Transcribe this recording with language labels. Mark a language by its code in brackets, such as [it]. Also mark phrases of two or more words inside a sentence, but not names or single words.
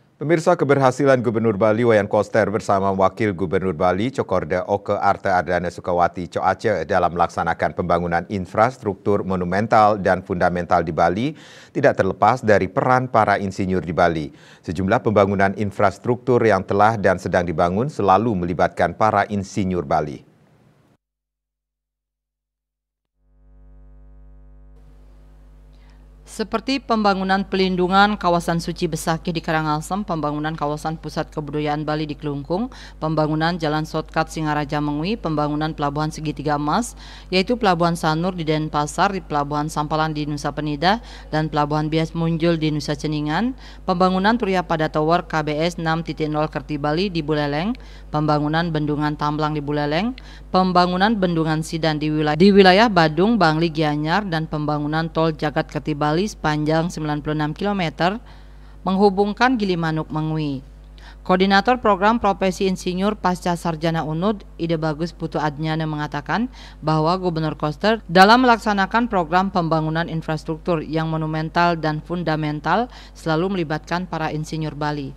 [id] Pemirsa, keberhasilan Gubernur Bali Wayan Koster bersama Wakil Gubernur Bali Cokorda Oke Arte Ardana Sukawati Coace dalam melaksanakan pembangunan infrastruktur monumental dan fundamental di Bali tidak terlepas dari peran para insinyur di Bali. Sejumlah pembangunan infrastruktur yang telah dan sedang dibangun selalu melibatkan para insinyur Bali. Seperti pembangunan pelindungan kawasan suci Besakih di Karangasem, pembangunan kawasan pusat kebudayaan Bali di Kelungkung, pembangunan jalan shortcut Singaraja Mengwi, pembangunan pelabuhan segitiga emas, yaitu pelabuhan Sanur di Denpasar, di pelabuhan Sampalan di Nusa Penida, dan pelabuhan Bias Munjul di Nusa Ceningan, pembangunan Turiya Pada Tower KBS 6.0 Kerti Bali di Buleleng, pembangunan bendungan Tamblang di Buleleng, pembangunan bendungan Sidan di wilayah Badung, Bangli, Gianyar, dan pembangunan tol Jagat Kerti Bali sepanjang 96 km menghubungkan Gilimanuk Mengwi. Koordinator Program Profesi Insinyur Pasca Sarjana UNUD, Ide Bagus Putu Adnyana mengatakan bahwa Gubernur Koster dalam melaksanakan program pembangunan infrastruktur yang monumental dan fundamental selalu melibatkan para insinyur Bali.